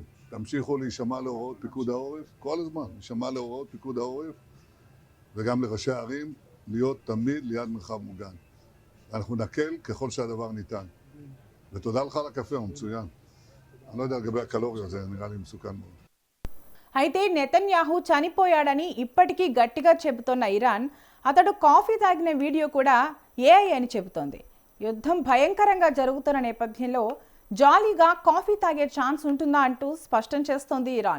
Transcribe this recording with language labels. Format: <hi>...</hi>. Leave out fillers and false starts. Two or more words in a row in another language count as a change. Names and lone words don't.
<he>תמשיכו להישמע להוראות פיקוד העורף, כל הזמן, להישמע להוראות פיקוד העורף, וגם לראשי הערים, להיות תמיד ליד מרחב מוגן. אנחנו נקל ככל שהדבר ניתן. ותודה לך על הקפה, הוא מצוין. אני לא יודע לגבי הקלוריות, זה נראה לי מסוכן מאוד.</he> <te>అయితే నెతన్యాహు చనిపోయాడని ఇప్పటికీ గట్టిగా చెబుతున్న ఇరాన్ అతడు కాఫీ తాగిన వీడియో కూడా ఏఐ అని చెబుతోంది. యుద్ధం భయంకరంగా జరుగుతున్న నేపథ్యంలో జాలీగా కాఫీ తాగే ఛాన్స్ ఉంటుందా అంటూ స్పష్టం చేస్తోంది ఇరాన్.</te>